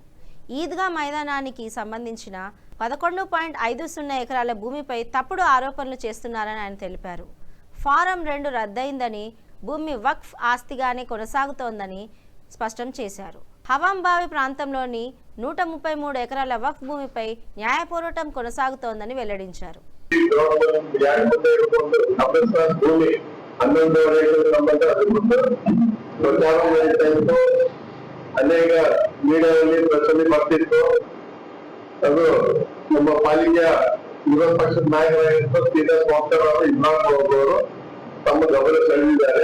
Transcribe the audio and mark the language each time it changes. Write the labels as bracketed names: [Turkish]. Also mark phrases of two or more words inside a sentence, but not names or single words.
[Telugu] ఈద్గా మైదానానికి సంబంధించిన 11.50 ఎకరాల భూమిపై తప్పుడు ఆరోపణలు చేస్తున్నారని ఆయన తెలిపారు. ఫారం 2 రద్దయిందని, భూమి వక్ఫ్ ఆస్తిగానే కొనసాగుతోందని స్పష్టం చేశారు. హవాంబావి ప్రాంతంలోని 133 ఎకరాల వక్ఫ్ భూమిపై న్యాయ పోరాటం కొనసాగుతోందని వెల్లడించారు. [Kannada] ಅನೇಕ ಮೀಡಿಯಾದಲ್ಲಿ ಪ್ರಚನೆ ಮಾಡ್ತಿತ್ತು. ಅದು ನಮ್ಮ ಪಾಲಿಕೆಯ ವಿರೋಧ ಪಕ್ಷದ ನಾಯಕರಾಗಿರುವ ಶ್ರೀನಿವಾಸ ವಾಗ್ದಾರ್ ಅವರು ಇಮ್ರಾನ್ ಅವರು ತಮ್ಮ ಗಮನ ಸೆಳೆದಿದ್ದಾರೆ.